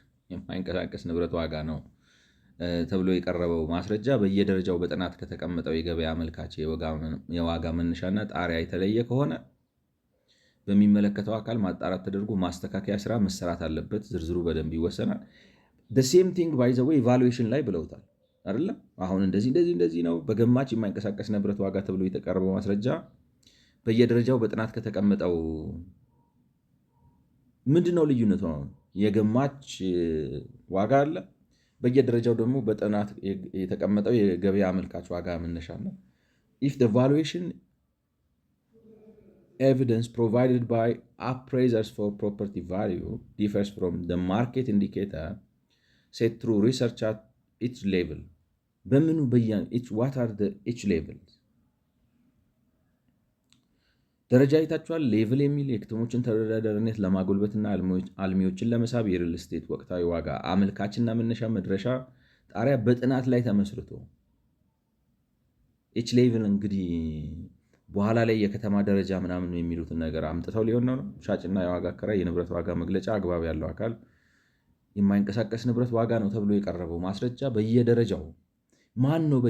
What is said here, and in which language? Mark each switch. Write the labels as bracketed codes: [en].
[am] የማይንቀሳቀስ ንብረት ዋጋ ነው ተብሎ የቀረበው ማስረጃ በየደረጃው በጥናት ከተቀመጠው የገበያ አመልካች የዋጋ መነሻና ጣሪያ የተለየ ከሆነ በሚመለከተው አካል ማጣራት ተደርጎ ማስተካከያ ስራ መሰራት አለበት። ዝርዝሩ በደንብ ይወሰናል። [en] ሴም ቲንግ ባይ ዘ ዌይ [am] ኢቫሉዌሽን ላይ ብለውታል አይደለም። አሁን እንደዚህ ነው በገማች የማይንቀሳቀስ ንብረት ዋጋ ተብሎ የተቀረበው ማስረጃ በየደረጃው በጥናት ከተቀመጠው ምንድነው ልዩነቱ? አሁን የገማች ዋጋ አለ፣ በየደረጃው ደግሞ በጥናት የተቀመጠው የገበያ አመልካች ዋጋ መነሻ ነው። [en] if the valuation evidence provided by appraisers for property value differs from the market indicator set through research at each level. [am] በምኑ [en] what are the each levels? [am] ደረጃ አይታችኋል። ሌቭል የሚል የከተሞችን ተወዳዳሪነት ለማጎልበትና አልሚዎችን ለመሳብ የሪል ስቴት ወቅታዊ ዋጋ አመልካችና መነሻ መድረሻ ጣሪያ በጥናት ላይ ተመስርቶ ኤች ሌቭል እንግዲህ በኋላ ላይ የከተማ ደረጃ ምናምን የሚሉትን ነገር አምጥተው ሊሆን ነው። ሻጭና የዋጋ አከራይ የንብረት ዋጋ መግለጫ አግባብ ያለው አካል የማይንቀሳቀስ ንብረት ዋጋ ነው ተብሎ የቀረበው ማስረጃ በየደረጃው ማን ነው?